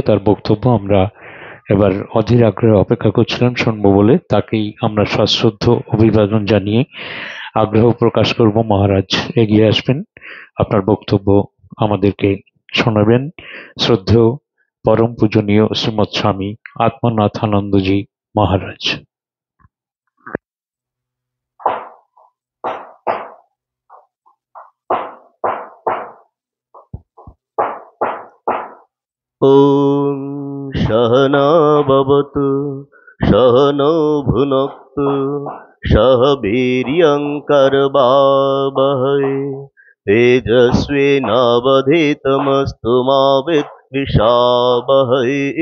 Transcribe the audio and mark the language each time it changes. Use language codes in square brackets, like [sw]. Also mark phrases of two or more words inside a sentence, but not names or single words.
[bn] তার বক্তব্য আমরা এবার অধীর আগ্রহে অপেক্ষা করছিলাম শুনবো বলে। তাকেই আমরা সশ্রদ্ধ অভিবাদন জানিয়ে আগ্রহ প্রকাশ করব। মহারাজ এগিয়ে আসবেন, আপনার বক্তব্য আমাদেরকে শোনাবেন। শ্রদ্ধেয় পরম পূজনীয় শ্রীমৎ স্বামী আত্মনাথানন্দজি মহারাজ। [sa] ॐ सहना भवतु सहनौ भुनक्तु सह वीर्यङ्करवावहै तेजस्विनावधीतमस्तु मा विद्विषावहै।